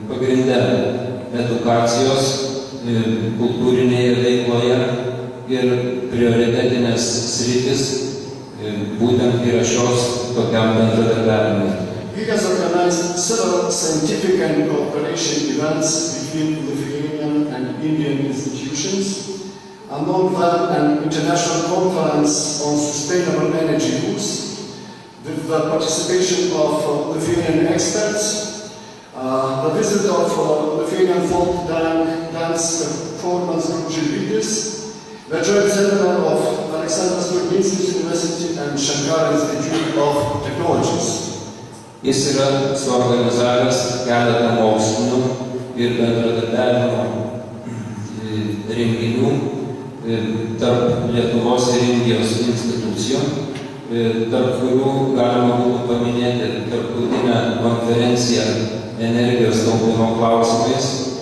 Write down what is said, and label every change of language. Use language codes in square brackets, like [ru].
[lt] Pagrinde edukacijos, kultūrinėje veikloje ir prioritetinės sritis būtent yra šios tokiam bendradarbiavimui. [en] He has organized several scientific and cooperation events between Lithuanian and Indian institutions, among them an international conference on sustainable energy use, with the participation of Lithuanian experts, the visit of Lithuanian folk dance performance group leaders, the joint seminar of Alexander Stulginskis University and Shankara Institute of Technologies. [lt] Jis yra suorganizavęs keletą mokslinių ir bendradarbiavimo renginių tarp Lietuvos ir Indijos institucijų, tarp kurių galima būtų paminėti tarptautinę konferenciją energijos taupymo klausimais.